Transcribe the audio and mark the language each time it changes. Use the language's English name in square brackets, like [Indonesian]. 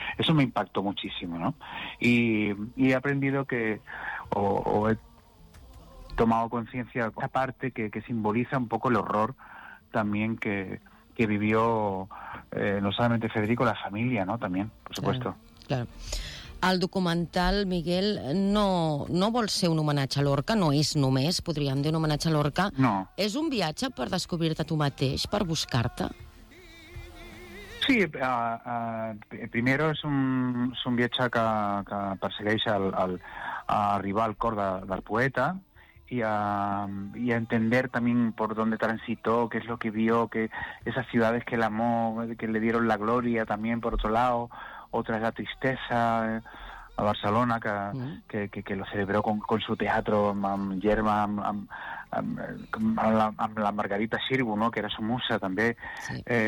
[Spanish] Eso me impactó muchísimo, ¿no? Y he aprendido que, o he tomado conciencia de esa parte que simboliza un poco el horror también que vivió no solamente Federico, la familia, ¿no? También, por supuesto. Claro. [Catalan] El documental, Miguel, no vol ser un homenatge a Lorca, no és només, podríem dir, un homenatge a Lorca. No. És un viatge per descobrir-te tu mateix, per buscar-te? [Spanish] Sí, primero es un [Catalan] viatge que persegueix a arribar al cor del poeta, [Spanish] y a entender también por dónde transitó, qué es lo que vio, que esas ciudades que él amó, que le dieron la gloria también, por otro lado, otra es la tristeza, a Barcelona, que lo celebró con su teatro, Yerma, la Margarita Xirgu, ¿no?, que era su musa también. Sí.